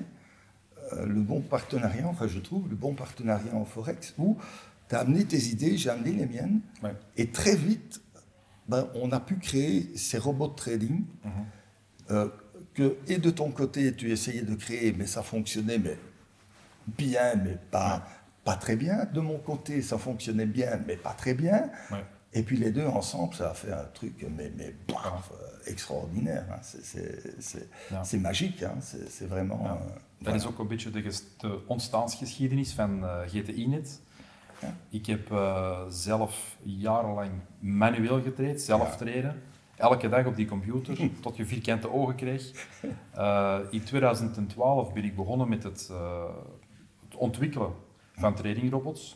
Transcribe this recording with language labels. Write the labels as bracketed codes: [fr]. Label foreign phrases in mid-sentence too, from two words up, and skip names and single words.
[fr] Le bon partenariat, enfin je trouve, le bon partenariat en Forex, où tu as amené tes idées, j'ai amené les miennes, et très vite, on a pu créer ces robots de trading, que, et de ton côté, tu essayais de créer, mais ça fonctionnait mais bien, mais pas très bien. De mon côté, ça fonctionnait bien, mais pas très bien. Et puis les deux ensemble, ça a fait un truc extraordinaire. Hein. C'est magique, hein. C'est vraiment... [nl] Dat is ook een beetje de ontstaansgeschiedenis van GTInet. Ja. Ik heb zelf jarenlang manueel getraind, zelf trainen. Elke dag op die computer, tot je vierkante ogen kreeg. In 2012 ben ik begonnen met het ontwikkelen van tradingrobots.